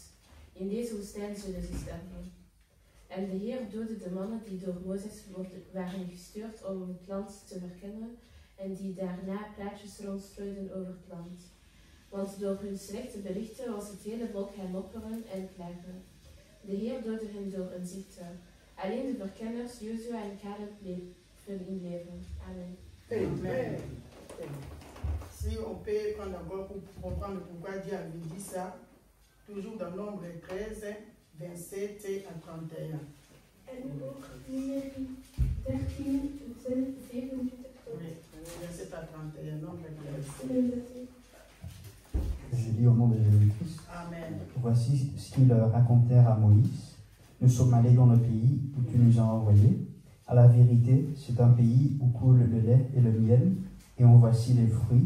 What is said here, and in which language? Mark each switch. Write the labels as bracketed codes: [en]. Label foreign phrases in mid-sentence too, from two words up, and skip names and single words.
[nl] In deze woestijn zullen ze sterven. En de Heer doodde de mannen die door Mozes waren gestuurd om het land te verkennen en die daarna plaatjes rondstrooiden over het land. Want door hun slechte berichten was het hele volk gaan mopperen en klagen. De Heer doodde hen door een ziekte. Alleen de verkenners, Jozua en Caleb, bleven in leven. Amen. Amen. [fr] Si on peut prendre encore pour comprendre pourquoi Dieu avait dit ça, toujours dans Nombre 13, 27 à 31. [nl] En ook nummer 13, 27 tot [fr] Oui, verset à 31, Nombre 13. 31. Je lis au nom de Jésus-Christ. Amen. Voici ce qu'ils racontèrent à Moïse. Nous sommes allés dans le pays où tu nous as envoyés. À la vérité, c'est un pays où coule le lait et le miel, et en voici les fruits.